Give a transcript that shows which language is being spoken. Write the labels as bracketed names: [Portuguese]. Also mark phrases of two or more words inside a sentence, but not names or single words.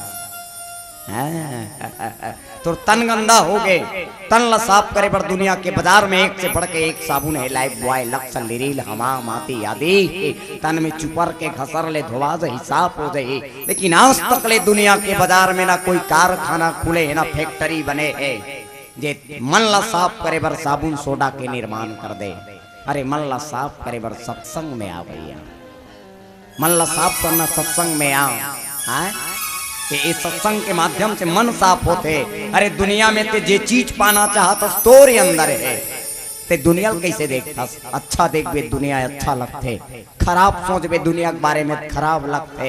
[Chhattisgarhi] तो तन गंदा हो गए, तन ला साफ करे पर दुनिया के बाजार में एक से बढ़ के एक साबुन है, लाइफ बॉय लक्स लिरिल हमाम आती आदि, तन में चुपर के घसर ले धोवा जाए साफ हो जाए। लेकिन आज तक ले दुनिया के बाजार में ना कोई कारखाना खुले है ना फैक्ट्री बने है जे मन ला साफ करे बर साबुन सोडा के निर्माण कर दे। अरे मन ला साफ करे बर सत्संग में आ भैया, मन ला साफ करना सत्संग में आ। इस सत्संग के माध्यम से मन साफ होते। अरे दुनिया में ते जे चीज पाना चाहता तोरे अंदर है, ते दुनिया कैसे देखता, अच्छा देख बे दुनिया अच्छा लगते, खराब सोच बे दुनिया के बारे में खराब लगते।